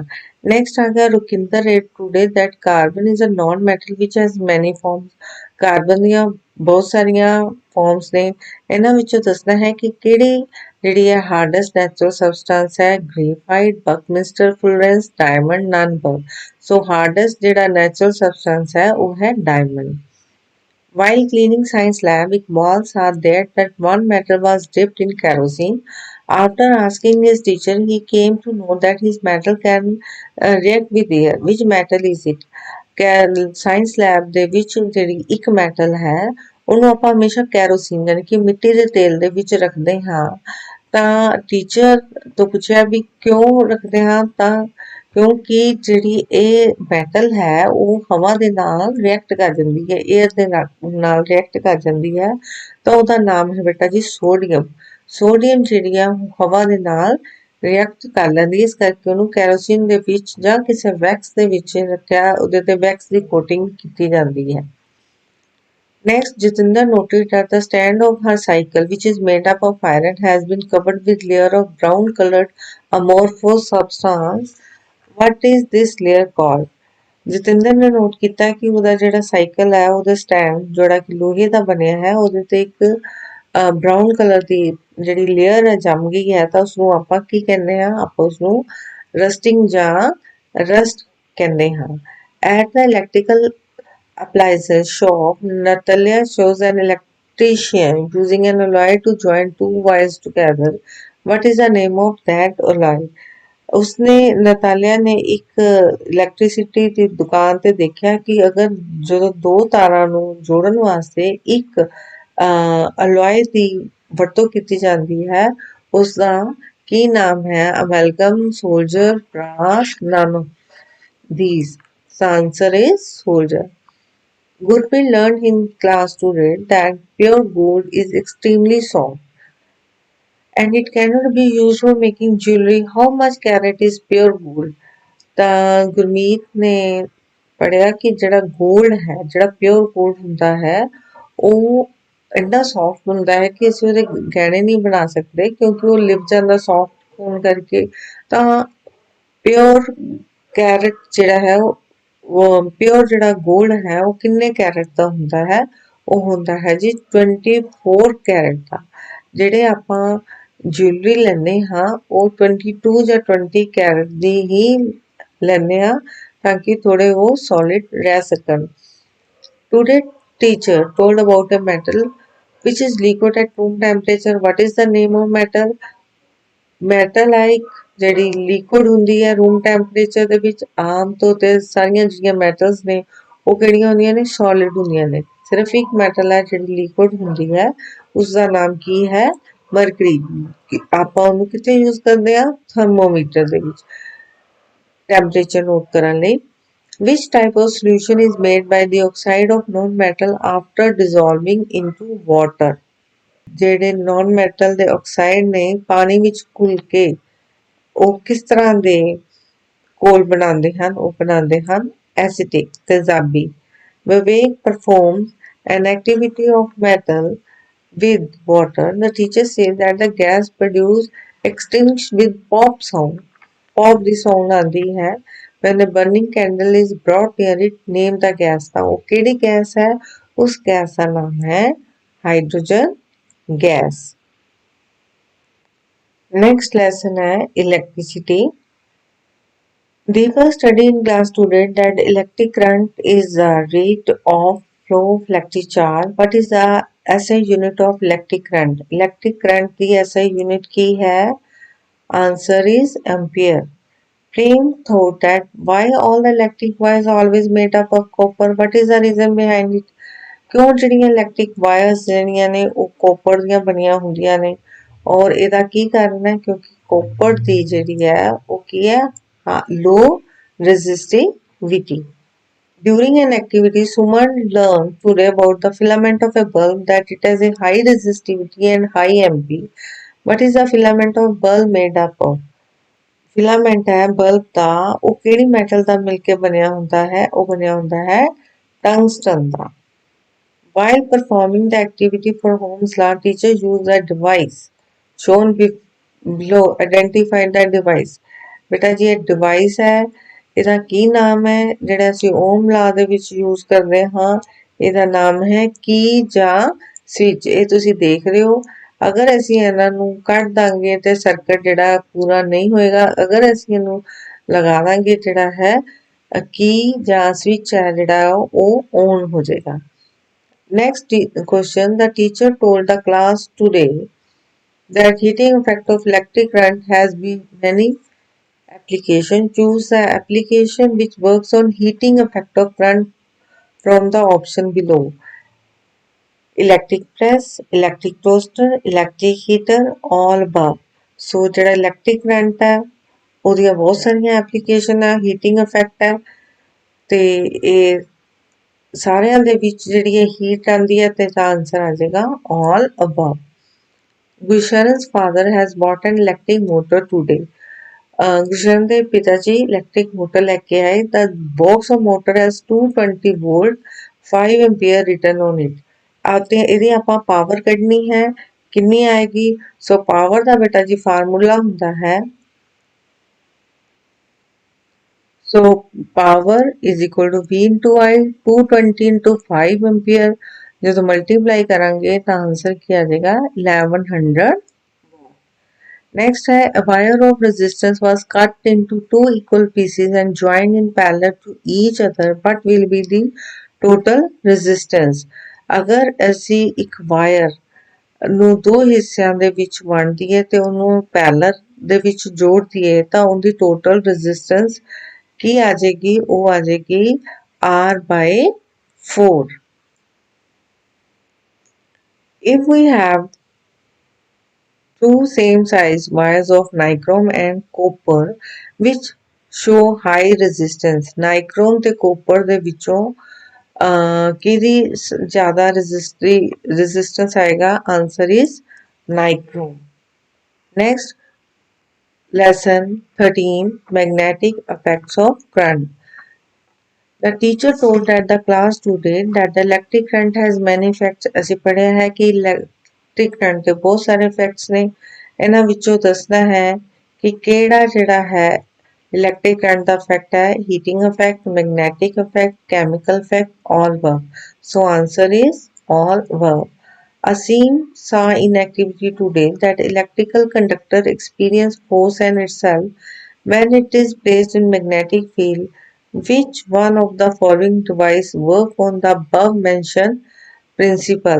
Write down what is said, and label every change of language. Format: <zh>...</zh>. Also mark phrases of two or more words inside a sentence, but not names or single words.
<en>Next</en> <pa>ਆ ਗਿਆ</pa> <en>Rukinder read today that carbon is a non metal which has many forms.</en> <pa>ਕਾਰਬਨ ਦੀਆਂ ਬਹੁਤ ਸਾਰੀਆਂ ਫਾਰਮਸ ਨੇ। ਇਹਨਾਂ ਵਿੱਚੋਂ ਦੱਸਣਾ ਹੈ ਕਿ ਕਿਹੜੀ ਜਿਹੜੀ ਹੈ</pa> <en>hardest natural substance</en> <pa>ਹੈ।</pa> <en>Graphite, buckminster fullerene, diamond, nun berg.</en> <pa>ਸੋ ਹਾਰਡੈਸਟ ਜਿਹੜਾ</pa> <en>natural substance</en> <pa>ਹੈ ਉਹ ਹੈ ਡਾਇਮੰਡ।</pa> <en>While cleaning science lab, Iqbal saw that one metal was dipped in kerosene. After asking his teacher, he came to know that his metal can react with air. Which metal is it? science lab</en> <pa>ਦੇ ਵਿੱਚ ਜਿਹੜੀ ਇੱਕ ਮੈਟਲ ਹੈ ਉਹਨੂੰ ਆਪਾਂ ਹਮੇਸ਼ਾ ਕੈਰੋਸੀਨ ਯਾਨੀ ਕਿ ਮਿੱਟੀ ਦੇ ਤੇਲ ਦੇ ਵਿੱਚ ਰੱਖਦੇ ਹਾਂ। ਤਾਂ ਟੀਚਰ ਤੋਂ ਪੁੱਛਿਆ ਵੀ ਕਿਉਂ ਰੱਖਦੇ ਹਾਂ, ਤਾਂ ਕਿਉਂਕਿ ਜਿਹੜੀ ਇਹ ਮੈਟਲ ਹੈ ਉਹ ਹਵਾ ਦੇ ਨਾਲ ਰਿਐਕਟ ਕਰ ਜਾਂਦੀ ਹੈ, ਏਅਰ ਦੇ ਨਾਲ ਰਿਐਕਟ ਕਰ ਜਾਂਦੀ ਹੈ। ਤਾਂ ਉਹਦਾ ਨਾਮ ਹੈ ਬੇਟਾ ਜੀ ਸੋਡੀਅਮ। ਸੋਡੀਅਮ ਜਿਹੜੀ ਆ ਹਵਾ ਦੇ ਨਾਲ ਰਿਐਕਟ ਕਰ ਲੈਂਦੀ, ਇਸ ਕਰਕੇ ਉਹਨੂੰ ਕੈਰੋਸੀਨ ਦੇ ਵਿੱਚ ਜਾਂ ਕਿਸੇ ਵੈਕਸ ਦੇ ਵਿੱਚ ਰੱਖਿਆ, ਉਹਦੇ ਤੇ ਵੈਕਸ ਦੀ ਕੋਟਿੰਗ ਕੀਤੀ ਜਾਂਦੀ ਹੈ।</pa> <en>Next, Jitinder noted that the stand of her cycle, which is made up of iron, has been covered with layer of brown-colored amorphous substance. What is this layer called?</en> <pa>ਜਤਿੰਦਰ ਨੇ ਨੋਟ ਕੀਤਾ ਕਿ ਉਹਦਾ ਜਿਹੜਾ ਸਾਈਕਲ ਹੈ ਉਹਦਾ ਸਟੈਂਡ ਜਿਹੜਾ ਕਿ ਲੋਹੇ ਦਾ ਬਣਿਆ ਹੈ ਉਹਦੇ ਤੇ ਇੱਕ</pa> <en>brown colour</en> <pa>ਦੀ ਜਿਹੜੀ ਲੇਅਰ ਹੈ ਜੰਮ ਗਈ ਹੈ। ਤਾਂ ਉਸਨੂੰ ਆਪਾਂ ਕੀ ਕਹਿੰਦੇ ਹਾਂ? ਆਪਾਂ ਉਸਨੂੰ ਰਸਟਿੰਗ ਜਾਂ ਰਸਟ ਕਹਿੰਦੇ ਹਾਂ।</pa> <en>At the electrical appliances shop, Natalia shows an electrician using an alloy to join two wires together. What is the name of that alloy?</en> <pa>ਉਸਨੇ ਨਤਾਲਿਆ ਨੇ ਇੱਕ ਇਲੈਕਟ੍ਰਿਸਿਟੀ ਦੀ ਦੁਕਾਨ ਤੇ ਦੇਖਿਆ ਕਿ ਅਗਰ ਜਦੋਂ ਦੋ ਤਾਰਾਂ ਨੂੰ ਜੋੜਨ ਵਾਸਤੇ ਇੱਕ ਅਲੋਏ ਦੀ ਵਰਤੋਂ ਕੀਤੀ ਜਾਂਦੀ ਹੈ, ਉਸਦਾ ਕੀ ਨਾਮ ਹੈ?</pa> <en>Amalgam, solder, brass, none of these. The answer is soldier. Gurpreet learned in class today that pure gold is extremely soft and it cannot be used for making jewelry. How much carat is pure gold?</en> <pa>ਤਾਂ ਗੁਰਮੀਤ ਨੇ ਪੜ੍ਹਿਆ ਕਿ ਜਿਹੜਾ ਗੋਲਡ ਹੈ, ਜਿਹੜਾ</pa> <en>pure gold</en> <pa>ਹੁੰਦਾ ਹੈ ਉਹ ਇੰਨਾ ਸੌਫਟ ਹੁੰਦਾ ਹੈ ਕਿ ਅਸੀਂ ਉਹਦੇ ਗਹਿਣੇ ਨਹੀਂ ਬਣਾ ਸਕਦੇ ਕਿਉਂਕਿ ਉਹ ਲਿਵ ਜਾਂਦਾ ਸੌਫਟ ਹੋਣ ਕਰਕੇ। ਤਾਂ</pa> <en>pure carat</en> <pa>ਜਿਹੜਾ ਹੈ ਉਹ ਪਿਓਰ ਜਿਹੜਾ ਗੋਲਡ ਹੈ ਉਹ ਕਿੰਨੇ ਕੈਰਟ ਦਾ ਹੁੰਦਾ ਹੈ? ਉਹ ਹੁੰਦਾ ਹੈ ਜੀ 24 ਕੈਰਟ ਦਾ। ਜਿਹੜੇ ਆਪਾਂ ਜਿਊਲਰੀ ਲੈਂਦੇ ਹਾਂ ਉਹ 22 ਜਾਂ 20 ਕੈਰਟ ਦੀ ਹੀ ਲੈਂਦੇ ਹਾਂ ਤਾਂ ਕਿ ਥੋੜੇ ਉਹ ਸੋਲਿਡ ਰਹਿ ਸਕਣ।</pa> <en>Today teacher told about a metal which is liquid at room temperature. What is the name of metal?</en> <pa>ਮੈਟਲ ਹੈ ਇੱਕ ਜਿਹੜੀ ਲਿਕੁਇਡ ਹੁੰਦੀ ਹੈ</pa> <en>room temperature</en> <pa>ਦੇ ਵਿੱਚ। ਆਮ ਤੌਰ ਤੇ ਸਾਰੀਆਂ ਜਿਹੜੀਆਂ ਮੈਟਲਸ ਨੇ ਉਹ ਕਿਹੜੀਆਂ ਹੁੰਦੀਆਂ ਨੇ? ਸੋਲਿਡ ਹੁੰਦੀਆਂ ਨੇ। ਸਿਰਫ ਇੱਕ ਮੈਟਲ ਹੈ ਜਿਹੜੀ ਲਿਕੁਇਡ ਹੁੰਦੀ ਹੈ, ਉਸਦਾ ਨਾਮ ਕੀ ਹੈ? ਮਰਕਰੀ। ਆਪਾਂ ਉਹਨੂੰ ਕਿੱਥੇ ਯੂਜ਼ ਕਰਦੇ ਹਾਂ? ਥਰਮੋਮੀਟਰ ਦੇ ਵਿੱਚ</pa> <en>temperature note</en> <pa>ਕਰਨ ਲਈ।</pa> <en>Which type of solution is made by the oxide of non-metal after dissolving into water?</en> <pa>ਜਿਹੜੇ</pa> <en>non metal</en> <pa>ਦੇ ਆਕਸਾਈਡ ਨੇ ਪਾਣੀ ਵਿੱਚ ਘੁਲ ਕੇ ਉਹ ਕਿਸ ਤਰ੍ਹਾਂ ਦੇ ਘੋਲ ਬਣਾਉਂਦੇ ਹਨ? ਉਹ ਬਣਾਉਂਦੇ ਹਨ ਐਸੀਟਿਕ, ਤੇਜ਼ਾਬੀ।</pa> <en>Vivek performs an activity of metal with water. The teacher says that the gas produced extinguished with pop sound.</en> <pa>Pop ਦੀ sound ਆਉਂਦੀ ਹੈ।</pa> <en>When a burning candle is brought near it, name the gas.</en> <pa>ਤਾਂ ਉਹ ਕਿਹੜੀ ਗੈਸ ਹੈ? ਉਸ ਗੈਸ ਦਾ ਨਾਮ ਹੈ</pa> <en>hydrogen gas. Next lesson है electricity. Deepa studied in class today that electric current is the rate of flow of electric charge. What is the SI unit of electric current? Electric current की SI unit</en> <pa>ਕੀ ਹੈ?</pa> <en>Answer is ampere. Prem thought that why all the electric wires are always made up of copper. What is the reason behind it?</en> <pa>ਕਿਉਂ ਜਿਹੜੀਆਂ</pa> <en>electric wires</en> <pa>ਜਿਹੜੀਆਂ ਨੇ ਉਹ ਕੋਪਰ ਦੀਆਂ ਬਣੀਆਂ ਹੁੰਦੀਆਂ ਨੇ ਔਰ ਇਹਦਾ ਕੀ ਕਾਰਨ ਹੈ ਕਿਉਂਕਿ ਕੋਪਰ ਦੀ ਜਿਹੜੀ ਹੈ ਉਹ ਕੀ ਹੈ</pa> <en>low resistivity. During an activity, Suman learned today about the filament of a bulb that it has a high resistivity and high MP. What is the filament of bulb made up of?</en> <pa>ਫਿਲਾਮੈਂਟ ਹੈ ਬਲਬ ਦਾ ਉਹ ਕਿਹੜੀ ਮੈਟਲ ਦਾ ਮਿਲ ਕੇ ਬਣਿਆ ਹੁੰਦਾ ਹੈ ਉਹ ਬਣਿਆ ਹੁੰਦਾ ਹੈ ਟੰਗਸਟਨ ਦਾ</pa> <en>while performing the activity for Ohm's law teacher used a device shown below identify the device</en> <pa>ਬੇਟਾ ਜੀ ਇਹ ਡਿਵਾਈਸ ਹੈ ਇਹਦਾ ਕੀ ਨਾਮ ਹੈ ਜਿਹੜਾ ਅਸੀਂ ਓਮ ਲਾ ਦੇ ਵਿੱਚ ਯੂਜ਼ ਕਰਦੇ ਹਾਂ ਇਹਦਾ ਨਾਮ ਹੈ ਕੀ ਜਾਂ ਸਵਿਚ ਇਹ ਤੁਸੀਂ ਦੇਖ ਰਹੇ ਹੋ ਅਗਰ ਅਸੀਂ ਇਹਨਾਂ ਨੂੰ ਕੱਢ ਦਾਂਗੇ ਤੇ ਸਰਕਟ ਜਿਹੜਾ ਪੂਰਾ ਨਹੀਂ ਹੋਏਗਾ ਅਗਰ ਅਸੀਂ ਇਹਨੂੰ ਲਗਾ ਦਾਂਗੇ ਜਿਹੜਾ ਹੈ ਕੀ ਜਾਂ ਸਵਿਚ ਹੈ ਜਿਹੜਾ ਉਹ ਔਨ ਹੋ ਜਾਏਗਾ</pa> <en>next question the teacher told the class today that heating effect of electric current has been many application choose the application which works on heating effect of current from the option below electric press electric toaster electric heater all above so</en> <pa>ਜਿਹੜਾ electric current ਹੈ ਉਹਦੀਆਂ ਬਹੁਤ ਸਾਰੀਆਂ ਐਪਲੀਕੇਸ਼ਨ ਹੈ</pa> <en>heating effect</en> <pa>ਹੈ ਤੇ ਇਹ ਸਾਰਿਆਂ ਦੇ ਵਿੱਚ ਜਿਹੜੀ ਇਹ ਹੀਟ ਆਂਦੀ ਹੈ ਤੇ ਦਾ ਆਨਸਰ ਆ ਜਾਏਗਾ</pa> <en>all above Gusharan's father has bought an electric motor today</en> <pa>Gusharan ਦੇ ਪਿਤਾ ਜੀ</pa> <en>electric motor</en> <pa>ਲੈ ਕੇ ਆਏ</pa> <en>the box of motor has 220 volt 5 ampere written on it</en> <pa>ਆਤੇ ਇਹਦੀ ਆਪਾਂ ਪਾਵਰ ਕੱਢਣੀ ਹੈ ਕਿੰਨੀ ਆਏਗੀ ਸੋ ਪਾਵਰ ਦਾ ਬੇਟਾ ਜੀ ਫਾਰਮੂਲਾ ਹੁੰਦਾ ਹੈ</pa> <en>So power is equal to V into I 220 into 5 ampere</en> <pa>ਜਦੋਂ ਮਲਟੀਪਲਾਈ ਕਰਾਂਗੇ ਤਾਂ ਆਨਸਰ ਕੀ ਆ ਜਾਏਗਾ 1100</pa> <en>Next है a wire of resistance was cut into two equal pieces and joined in parallel to each other what will be the total resistance</en> <pa>ਅਗਰ ਅਸੀਂ ਇੱਕ ਵਾਇਰ ਨੂੰ ਦੋ ਹਿੱਸਿਆਂ ਦੇ ਵਿੱਚ ਵੰਡ ਦਈਏ ਤੇ ਉਹਨੂੰ ਪੈਰਲਲ ਦੇ ਵਿੱਚ ਜੋੜ ਦਈਏ ਤਾਂ ਉਹਦੀ</pa> <en>total resistance</en> <pa>ਕੀ ਆ ਜਾਏਗੀ ਉਹ ਆ ਜਾਏਗੀ</pa> <en>R/4 if we have two same size wires of nichrome and copper which show high resistance nichrome</en> <pa>ਤੇ copper ਦੇ ਵਿੱਚੋਂ ਕਿਹਦੀ ਜ਼ਿਆਦਾ resistance ਆਏਗਾ</pa> <en>answer is nichrome next lesson 13 magnetic effects of current The teacher told that the class today that the electric current has many effects</en> <pa>ਅਸੀਂ ਪੜ੍ਹਿਆ ਹੈ ਕਿ</pa> <en>electric current</en> <pa>ਦੇ ਬਹੁਤ ਸਾਰੇ effects ਨੇ ਇਹਨਾਂ ਵਿੱਚੋਂ ਦੱਸਣਾ ਹੈ ਕਿ ਕਿਹੜਾ ਜਿਹੜਾ</pa> <en>ਹੈ electric current ਦਾ effect ਹੈ heating effect magnetic effect chemical effect all above so answer is all above Asim saw in activity today that electrical conductor experience force in itself when it is placed in magnetic field which one of the following devices work on the above mentioned principle?</en>